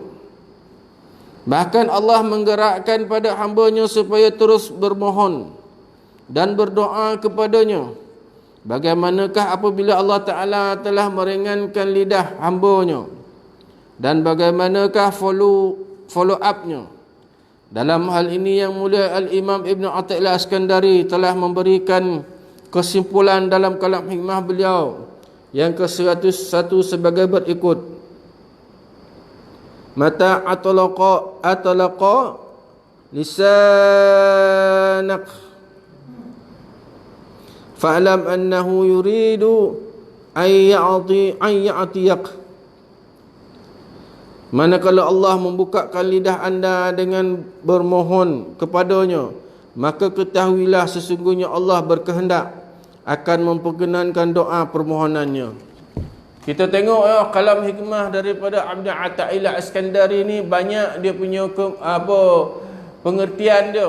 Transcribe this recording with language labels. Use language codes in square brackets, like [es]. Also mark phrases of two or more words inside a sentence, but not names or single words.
[ms] Bahkan Allah menggerakkan pada hamba-Nya supaya terus bermohon dan berdoa kepadanya Bagaimanakah apabila Allah Ta'ala telah meringankan lidah hamba-Nya, dan bagaimanakah [en] follow up- [ms] nya. Dalam hal ini yang mulia Al-Imam Ibn Athaillah Iskandari telah memberikan kesimpulan dalam kalam hikmah beliau yang ke-101 sebagai berikut: [ar] متى أطلق لسانك فاعلم أنه يريد أن يعطيك. [ms] Manakala Allah membukakan lidah anda dengan bermohon kepadanya, maka ketahuilah sesungguhnya Allah berkehendak akan memperkenankan doa permohonannya. Kita tengok kalam hikmah daripada Ibn Athaillah Iskandari ni banyak dia punya pengertian dia.